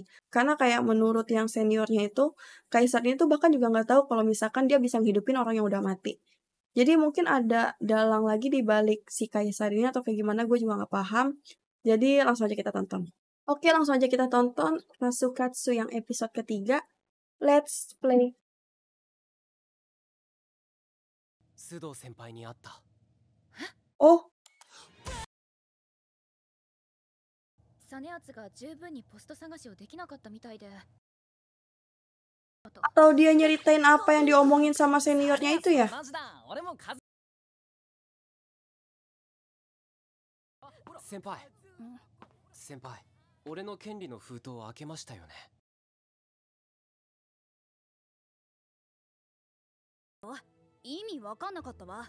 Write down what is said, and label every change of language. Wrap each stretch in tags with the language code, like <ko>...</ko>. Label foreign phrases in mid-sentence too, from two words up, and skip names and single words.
<id>Karena kayak menurut yang seniornya itu, kaisarnya itu bahkan juga nggak tahu kalau misalkan dia bisa ngehidupin orang yang udah mati. Jadi mungkin ada dalang lagi di balik si kaisar ini atau kayak gimana gue juga nggak paham. Jadi langsung aja kita tonton. Oke, langsung aja kita tonton Nasukatsu yang episode ketiga.</id> <en>Let's play.</en> <ja>須藤先輩に会った。 Oh, 実篤が十分にポスト探しをできなかったみたいで。</ja> <id>atau dia nyeritain apa yang diomongin sama seniornya itu ya?</id> <ja>同じだ、俺も数。先輩、先輩、俺の権利の封筒を開けましたよね。意味わかんなかったわ。</ja>